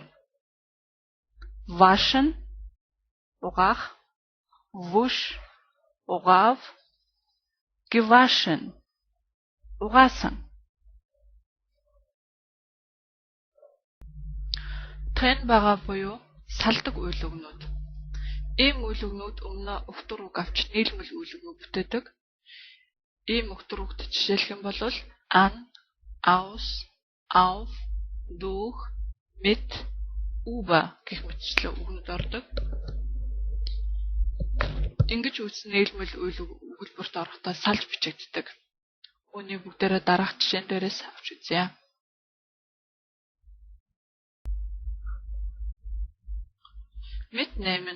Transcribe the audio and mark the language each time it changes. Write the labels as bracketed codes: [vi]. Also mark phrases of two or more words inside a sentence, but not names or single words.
[mn] Waschen угаах, wusch угаав, gewaschen угаасан. Трennбага буюу салдаг үйл үгнүүд. Ийм үйл үгнүүд өмнө өгтөр үг авч нийлмэл үйл үг бүтээдэг. Ийм өгтөр үгт жишээлх юм бол [de] an, aus, auf, durch, mit, über [mn] гэх мэтчлэн үгнүүд ордог. Ингэж үүссэн нийлмэл үйл өгүүлбэрт орохдоо салж бичигддэг. Үүнийг бүгдээрээ дараах жишээн дээрээс авч үзье. Mitnehmen.